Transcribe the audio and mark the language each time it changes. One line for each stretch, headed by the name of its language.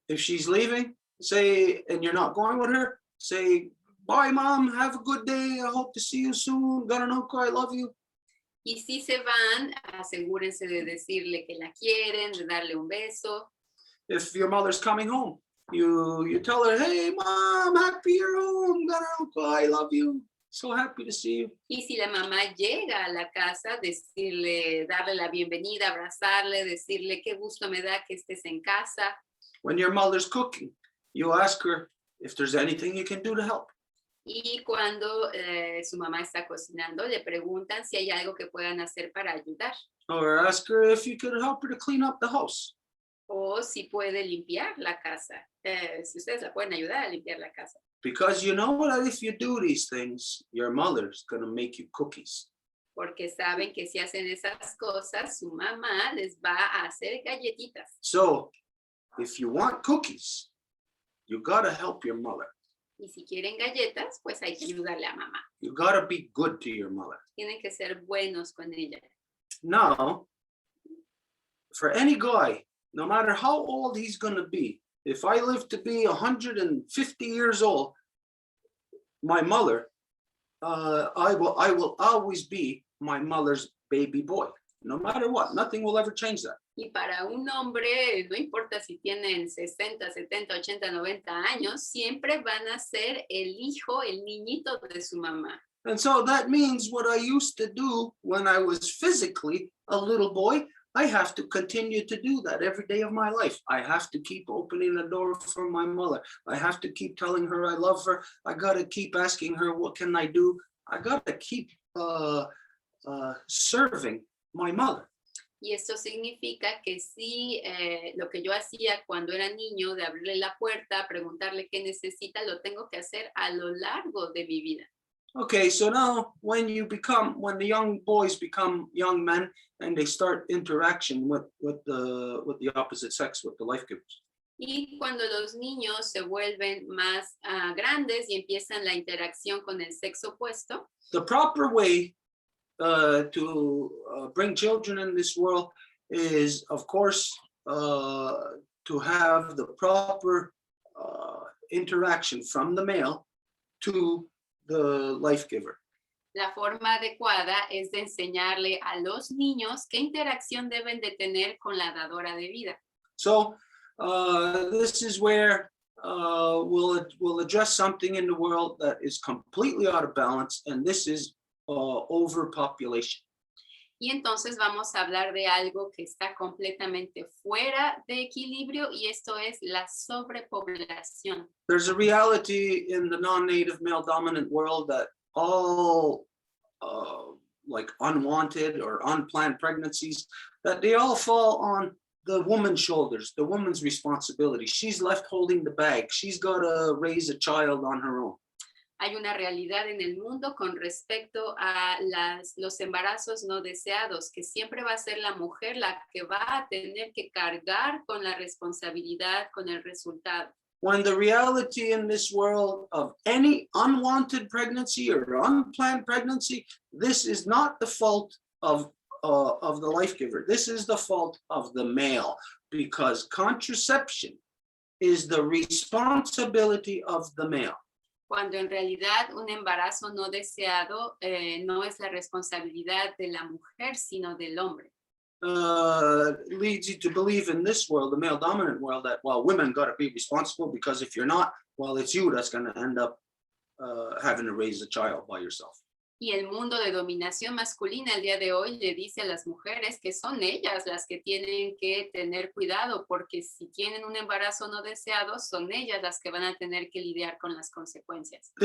English: If she's leaving, say, and you're not going with her, say, bye, mom, have a good day. I hope to see you soon. Got an uncle, I love you.
Spanish: Y si se van, asegúrense de decirle que la quieren, de darle un beso.
English: If your mother's coming home, you tell her, hey, mom, happy you're home. Got an uncle, I love you. So happy to see you.
Spanish: Y si la mamá llega a la casa, decirle, darle la bienvenida, abrazarle, decirle qué gusto me da que estés en casa.
English: When your mother's cooking, you ask her if there's anything you can do to help.
Spanish: Y cuando su mamá está cocinando, le preguntan si hay algo que puedan hacer para ayudar.
English: Or ask her if you could help her to clean up the house.
Spanish: O si puede limpiar la casa. Si ustedes la pueden ayudar a limpiar la casa.
English: Because you know that if you do these things, your mother's going to make you cookies.
Spanish: Porque saben que si hacen esas cosas, su mamá les va a hacer galletitas.
English: So, if you want cookies, you got to help your mother.
Spanish: Y si quieren galletas, pues hay que ayudarle a mamá.
English: You got to be good to your mother.
Spanish: Tienen que ser buenos con ella.
English: Now, for any guy, no matter how old he's going to be, if I live to be 150 years old, my mother, I will always be my mother's baby boy, no matter what. Nothing will ever change that.
Spanish: Y para un hombre, no importa si tienen 60, 70, 80, 90 años, siempre van a ser el hijo, el niñito de su mamá.
English: And so that means what I used to do when I was physically a little boy, I have to continue to do that every day of my life. I have to keep opening the door for my mother. I have to keep telling her I love her. I got to keep asking her, what can I do? I got to keep serving my mother.
Spanish: Y esto significa que sí, lo que yo hacía cuando era niño, de abrirle la puerta, preguntarle qué necesita, lo tengo que hacer a lo largo de mi vida.
English: Okay, so now when the young boys become young men and they start interaction with the opposite sex, with the life givers.
Spanish: Y cuando los niños se vuelven más grandes y empiezan la interacción con el sexo opuesto,
English: The proper way to bring children in this world is, of course, to have the proper interaction from the male to the life giver.
Spanish: la forma adecuada es de enseñarle a los niños qué interacción deben de tener con la dadora de vida.
English: So this is where we'll address something in the world that is completely out of balance, and this is overpopulation.
Spanish: Y entonces vamos a hablar de algo que está completamente fuera de equilibrio y esto es la sobrepoblación.
English: There's a reality in the non-native male dominant world that all like unwanted or unplanned pregnancies, that they all fall on the woman's shoulders, the woman's responsibility. She's left holding the bag. She's got to raise a child on her own.
Spanish: Hay una realidad en el mundo con respecto a los embarazos no deseados, que siempre va a ser la mujer la que va a tener que cargar con la responsabilidad, con el resultado.
English: When the reality in this world of any unwanted pregnancy or unplanned pregnancy, this is not the fault of the life giver. This is the fault of the male, because contraception is the responsibility of the male.
Spanish: Cuando en realidad un embarazo no deseado no es la responsabilidad de la mujer, sino del hombre.
English: Leads you to believe in this world, the male dominant world, that, well, women got to be responsible, because if you're not, well, it's you that's going to end up having to raise a child by yourself.
Spanish: Y el mundo de dominación masculina el día de hoy le dice a las mujeres que son ellas las que tienen que tener cuidado, porque si tienen un embarazo no deseado, son ellas las que van a tener que lidiar con las consecuencias.